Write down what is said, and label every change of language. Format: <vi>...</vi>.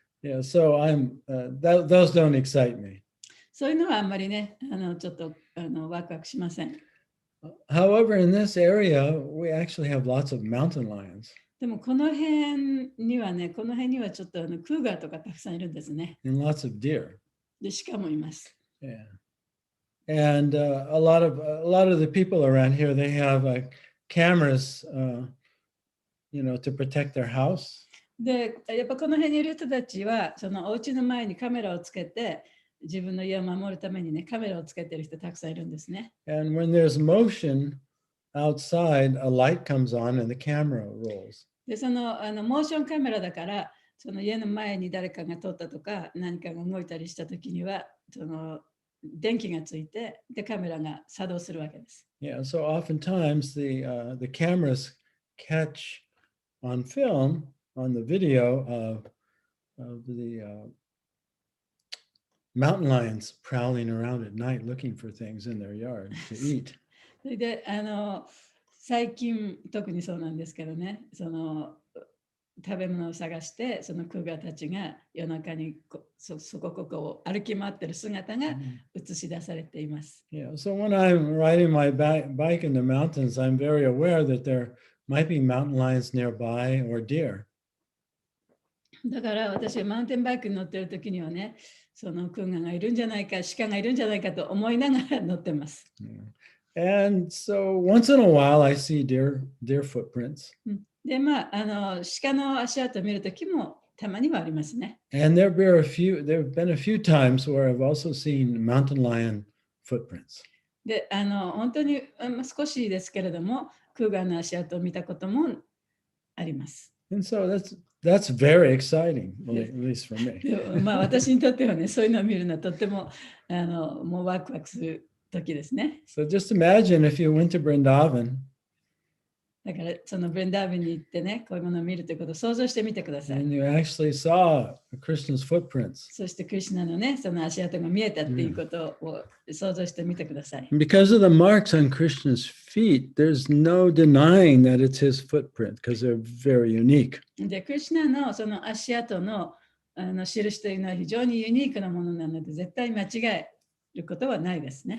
<en>Yeah, so those don't excite me.</en> <ja>そういうのはあんまりね、ちょっとワクワクしません。</ja> <en>However, in this area, we actually have lots of mountain lions</en> <ja>でもこの辺にはね、ちょっとクーガーとかたくさんいるんですね。</ja> <en>and lots of deer.</en> <ja>で、鹿もいます。</ja> <en>Yeah, and a lot of the people around here, they have cameras, to protect their house.</en> <ja>で、やっぱこの辺にいる人たちは、そのお家の前にカメラをつけて、自分の家を守るためにね、カメラをつけてる人たくさんいるんですね。</ja> <en>And when there's motion outside, a light comes on and the camera rolls.</en> <ja>で、そのモーションカメラだから、その家の前に誰かが通ったとか、何かが動いたりしたときには、その電気がついて、で、カメラが作動するわけです。</ja> <en>Yeah, so oftentimes the cameras catch on film, on the video of the mountain lions prowling around at night looking for things in their yard to eat.</en> <ja>それで、最近特にそうなんですけどね、その食べ物を探して、そのクーガーたちが夜中にそこを歩き回ってる姿が映し出されています。</ja> <en>Yeah, so when I'm riding my bike in the mountains, I'm very aware that there might be mountain lions nearby or deer.</en> <ja>だから私はマウンテンバイクに乗ってる時にはね、そのクーガーがいるんじゃないか、鹿がいるんじゃないかと思いながら乗ってます。</ja> <en>And so once in a while I see deer footprints.</en> <ja>で、鹿の足跡を見るときもたまにはありますね。</ja> <en>And there have been a few times where I've also seen mountain lion footprints.</en> <ja>で、本当に少しですけれども、クーガーの足跡を見たこともあります。</ja> <en>And so that's very exciting, at least for me.</en> <ja>で私にとってはね、そういうのを見るのはとってももうワクワクする時ですね。</ja> <en>So just imagine if you went to Vrindavan</en> <ja>だからそのブレンダービンに行ってね、こういうものを見るということを想像してみてください。</ja> <en>and you actually saw Krishna's footprints.</en> <ja>そしてクリシュナのね、その足跡が見えたっていうことを想像してみてください。</ja> <en>And because of the marks on Krishna's feet, there's no denying that it's his footprint because they're very unique.</en> <ja>で、クリシュナのその足跡の印というのは非常にユニークなものなので、絶対間違えることはないですね。</ja>